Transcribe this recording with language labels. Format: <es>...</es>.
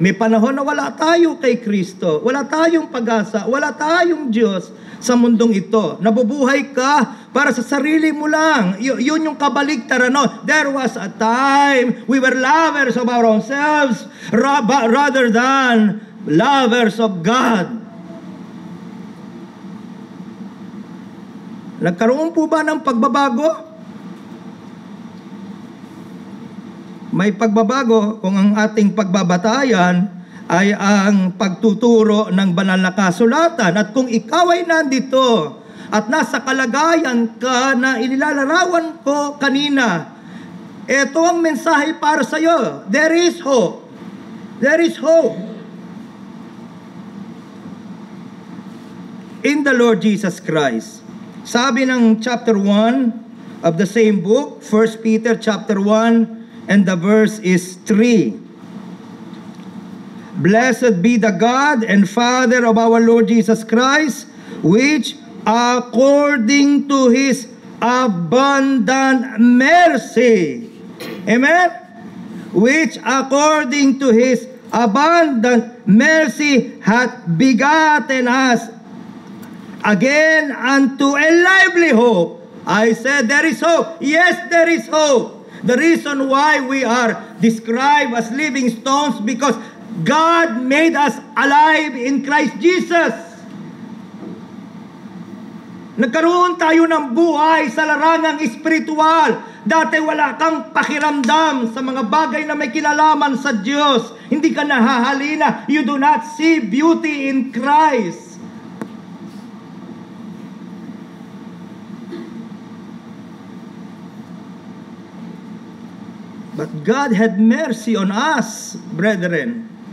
<tl>May panahon na wala tayo kay Kristo. Wala tayong pag-asa. Wala tayong Diyos sa mundong ito. Nabubuhay ka para sa sarili mo lang. Yun yung kabaligtaran. No?</tl> <en>There was a time we were lovers of our own selves rather than lovers of God.</en> <tl>Nagkaroon po ba ng pagbabago? May pagbabago kung ang ating pagbabatayan ay ang pagtuturo ng banal na kasulatan. At kung ikaw ay nandito at nasa kalagayan ka na inilalarawan ko kanina, ito ang mensahe para sa iyo.</tl> <en>There is hope. There is hope in the Lord Jesus Christ.</en> <tl>Sabi ng</tl> <en>chapter 1 of the same book, 1 Peter chapter 1, and the verse is 3. Blessed be the God and Father of our Lord Jesus Christ, which according to His abundant mercy, amen? Which according to His abundant mercy hath begotten us again unto a lively hope. I said there is hope. Yes, there is hope. The reason why we are described as living stones because God made us alive in Christ Jesus.</en> <tl>Nagkaroon tayo ng buhay sa larangang espiritual. Dati wala kang pakiramdam sa mga bagay na may kinalaman sa Diyos. Hindi ka nahahalina.</tl> <en>You do not see beauty in Christ. But God had mercy on us, brethren.</en>